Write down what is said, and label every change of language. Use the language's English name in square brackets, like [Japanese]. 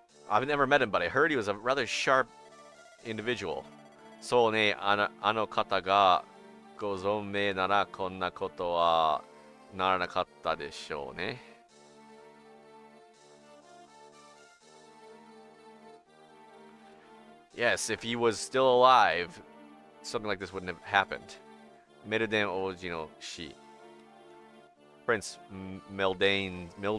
[English] I've never met him, but I heard he was a rather sharp individual. [Japanese] そうね、あの方がご存命ならこんなことはならなかったでしょうね。 [English] Yes, if he was still alive, something like this wouldn't have happened. [Japanese] メルデン王子の死。 [English] Prince Mildanes